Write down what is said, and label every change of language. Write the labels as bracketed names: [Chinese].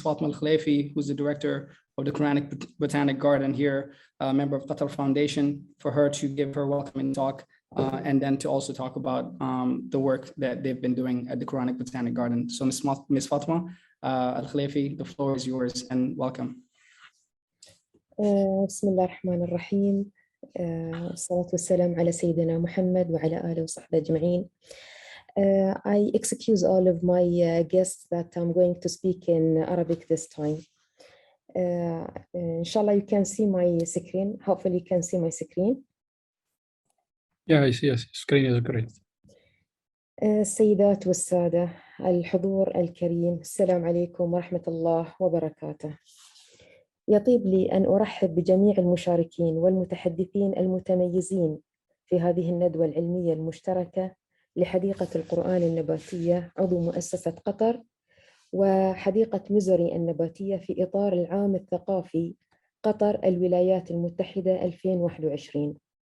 [English] Fatma Al-Khalaifi, who's the director of the Quranic Botanic Garden here, a member of Qatar Foundation, for her to give her welcoming talk, and then to also talk about the work that they've been doing at the Quranic Botanic Garden. So Ms. Fatma Al-Khalaifi, the floor is yours, and welcome. [Arabic] بسم الله الرحمن الرحيم والصلاة والسلام على سيدنا محمد وعلى آله وصحبه أجمعين. [English] I excuse all of my guests that I'm going to speak in Arabic this time. Inshallah, you can see my screen. Hopefully you can see my screen. Yeah, I see. Yes, screen is great. [Arabic] السيدات والسادة الحضور الكريم، السلام عليكم ورحمة الله وبركاته. يطيب لي أن أرحب بجميع المشاركين والمتحدثين المتميزين في هذه الندوة العلمية المشتركة لحديقة القرآن النباتية عضو مؤسسة قطر وحديقة ميسوري النباتية في إطار العام الثقافي قطر الولايات المتحدة 2021.